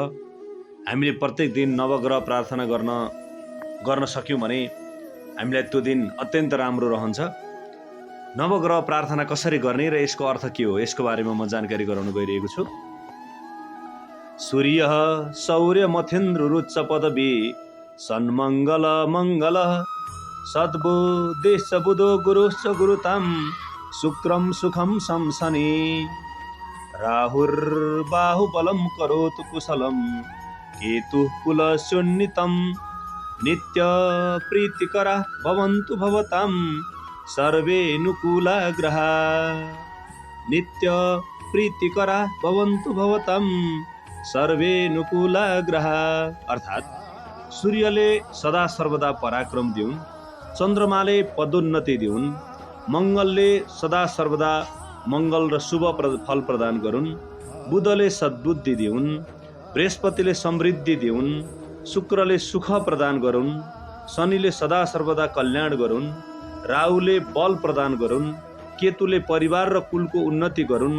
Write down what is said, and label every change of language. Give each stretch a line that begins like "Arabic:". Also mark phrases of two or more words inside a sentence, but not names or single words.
Nepali: हामीले प्रत्येक दिन नवग्रह प्रार्थना गर्न सक्यौं भने हामीलाई त्यो दिन अत्यन्त राम्रो रहन्छ। नवग्रह प्रार्थना कसरी गर्ने र यसको अर्थ के हो, यसको बारेमा म जानकारी गराउन गइरहेको छु।
Sanskrit: सूर्य सौर्य मथेन्द्र रुच्च पदवी सन्मङ्गल मङ्गल सद्बुद्धिश्च बुधो गुरुश्च गुरुतां शुक्रं सुखं शंसनि राहुर्बाहुबलं करोतु कुशलं केतुः कुलशून्यतं नित्य प्रीतिकरा भवन्तु भवतां सर्वे नुकूला ग्रहा नित्य प्रीतिकरा भवन्तु भवतां सर्वे नुकूला ग्रहा।
Nepali: अर्थात् सूर्यले सदा सर्वदा पराक्रम दिउन्, चन्द्रमाले पदोन्नति दिउन्, मङ्गलले सदा सर्वदा मङ्गल र शुभ फल प्रदान गरून्, बुधले सद्बुद्धि दिउन्, बृहस्पतिले समृद्धि दिउन्, शुक्रले सुख प्रदान गरून्, शनिले सदा सर्वदा कल्याण गरून्, राहुले बल प्रदान गरून्, केतुले परिवार र कुलको उन्नति गरून्।